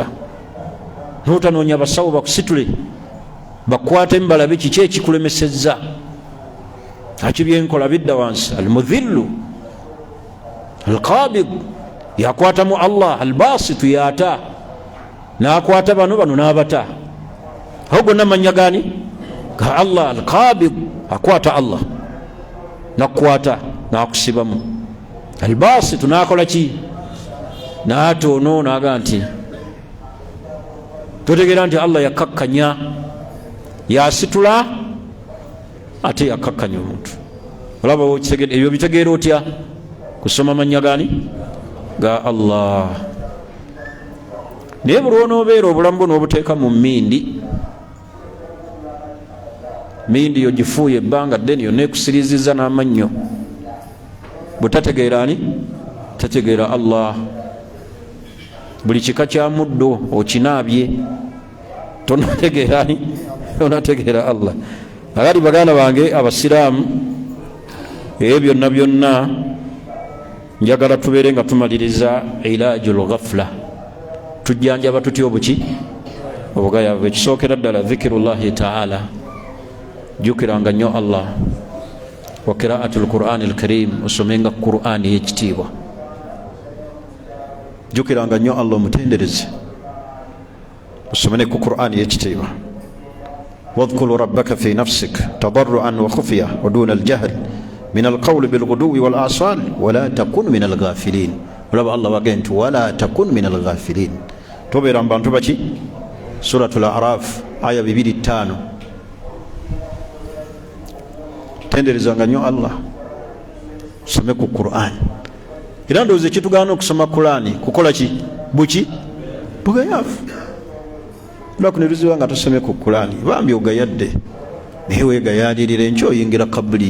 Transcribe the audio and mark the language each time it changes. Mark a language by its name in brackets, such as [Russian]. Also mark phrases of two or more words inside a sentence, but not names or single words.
[Ganda] N'otanoonya basawo bakusitule bakwate mbalabe kiki ekikulemesezza, akibyenkola bidda wansi. [Arabic] المذل القابض [Ganda] yakwatamu Allah, albasitu yata n'akwata bano n'abata. Aho gonna mannya gani ga Allah. Alqabid akwata Allah nakwata nakusibamu, albasitu nakola ki n'atoono n'aga nti totegeera nti Allah yakakkanya yasitula ate yakakkanya omuntu. Olaba ebyo bitegeera otya? Kusoma mannya gani ga Allah. Naye buli onoobeera obulamu bwo n'obuteeka mu mmindi, mmindi yo gifuuye ebbanga ddene yonna ekusiriziza n'amannyo, butategeera ani? Tategeera Allah. Buli kika kya muddo okinaabye tonategeera ani? Tonategeera Allah. Agali baganda bange abasiraamu, ebyo byonna byonna njagala tubeere nga tumaliriza [Arabic] علاج الغفلة. [Ganda] Tujjanjaba tutya obuki? Obugayaavu. Ekisookera ddala [Arabic] ذكر الله تعالى, [Ganda] jukiranga nnyo Allah, [Arabic] وقراءة القرآن الكريم, [Ganda] osomenga Qur'ani y'ekitiibwa. Jukiranga nnyo Allah omutendereze, osomene ku Qur'ani y'ekitiibwa. [Arabic] واذكر ربك في نفسك تضرعا وخيفة ودون الجهل من القول بالغدو والآصال ولا تكن من الغافلين. [Ganda] Olaba Allah wagenti [Arabic] ولا تكن من الغافلين. [Ganda] Tobeera mu bantu baki? Suratul A'raf aya 2:5. Tenderezanga nnyo Allah, some ku Qur'an. Era ndowooza ekitugaana okusoma Qur'ani kukola ki? Buki? bugayaavu. Lwakuneruziwa nga tosomye ku Qur'ani bambi ogayadde naye weegayalirira enkya oyingira kabuli.